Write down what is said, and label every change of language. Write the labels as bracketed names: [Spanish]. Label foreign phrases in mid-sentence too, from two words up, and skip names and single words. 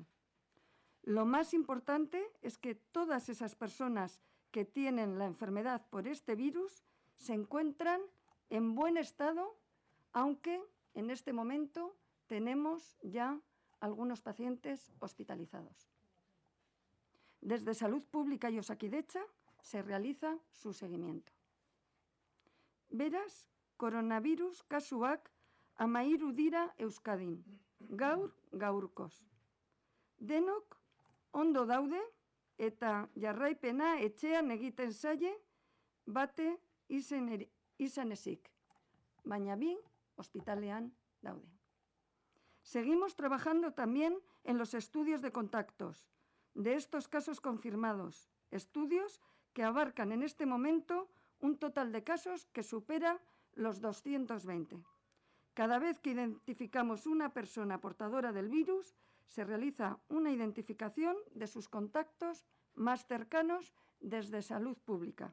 [Spanish] Lo más importante es que todas esas personas que tienen la enfermedad por este virus se encuentran en buen estado, aunque en este momento tenemos ya algunos pacientes hospitalizados. Desde Salud Pública y Osakidetza se realiza su seguimiento. [Basque] Beraz, coronavirus kasuak 13 dira Euskadin, gaurkoz. Denok ondo daude eta jarraipena etxean egiten zaie bate izan ezik, baina bi ospitalean daude. [Spanish] Seguimos trabajando también en los estudios de contactos de estos casos confirmados, estudios que abarcan en este momento un total de casos que supera los 220. Cada vez que identificamos una persona portadora del virus, se realiza una identificación de sus contactos más cercanos desde Salud Pública.